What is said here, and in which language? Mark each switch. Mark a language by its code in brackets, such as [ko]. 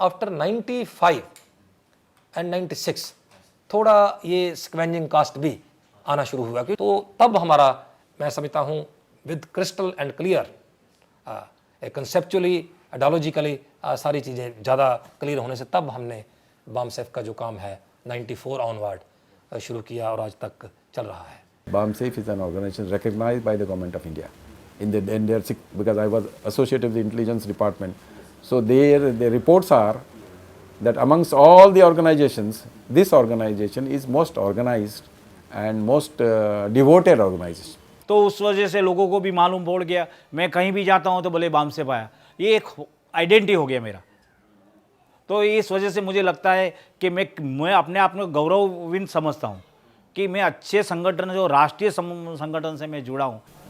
[hi] After 95 and 96 थोड़ा ये scavenging cast भी आना शुरू हुआ, कि तो तब हमारा, मैं समझता हूँ [en] with crystal and clear [hi] conceptually ideologically सारी चीज़ें ज़्यादा क्लियर होने से तब हमने BAMSEF का जो काम है 94 ऑनवर्ड शुरू किया और आज तक चल रहा है। [en] BAMSEF is an organization recognized by the government of India in their, because I was associated with the intelligence department. So the reports are that amongst all the organizations, this organization is most organized and most devoted organization. [hi] तो उस वजह से लोगों को भी मालूम पड़ गया, मैं कहीं भी जाता हूँ तो बोले BAMSEF आया, ये एक आइडेंटिटी हो गया मेरा। तो इस वजह से मुझे लगता है कि मैं अपने आप में गौरवान्वित समझता हूँ कि मैं अच्छे संगठन जो राष्ट्रीय संगठन से मैं जुड़ा हूँ।